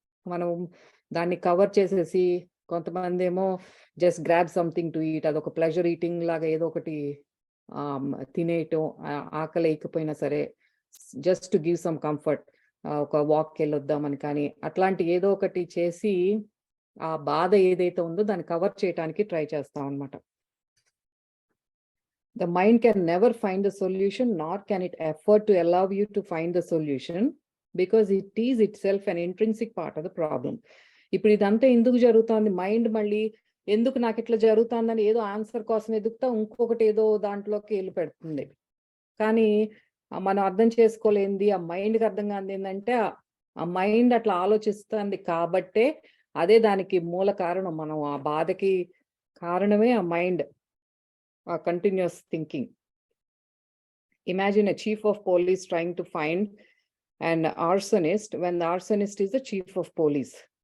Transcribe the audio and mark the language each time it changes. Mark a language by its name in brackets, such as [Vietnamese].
[Telugu] మనం దాన్ని కవర్ చేసేసి, కొంతమంది ఏమో [English] just grab something to eat, [Telugu] అదొక ప్లెజర్ ఈటింగ్ లాగా ఏదో ఒకటి తినేయటం, ఆకలి వేయకపోయినా సరే [English] just to give some comfort, [Telugu] ఒక వాక్ వెళ్ళొద్దామని, కానీ అట్లాంటి ఏదో ఒకటి చేసి ఆ బాధ ఏదైతే ఉందో దాన్ని కవర్ చేయడానికి ట్రై చేస్తాం అనమాట. [English] The mind can never find the solution, nor can it afford to allow you to find the solution, because it is itself an intrinsic part of the problem. [Telugu] ఇప్పుడు ఇదంతా ఎందుకు జరుగుతుంది, మైండ్ మళ్ళీ ఎందుకు నాకు ఇట్లా జరుగుతుందని ఏదో ఆన్సర్ కోసం ఎదుగుతా ఇంకొకటి ఏదో దాంట్లోకి వెళ్ళి పెడుతుంది. కానీ మనం అర్థం చేసుకోలేంది, ఆ మైండ్కి అర్థం కాదు ఏంటంటే ఆ మైండ్ అట్లా ఆలోచిస్తుంది కాబట్టే అదే దానికి మూల కారణం. మనం ఆ బాధకి కారణమే ఆ mind. [English] continuous thinking. Imagine a chief of police trying to find an arsonist when the arsonist is the chief of police.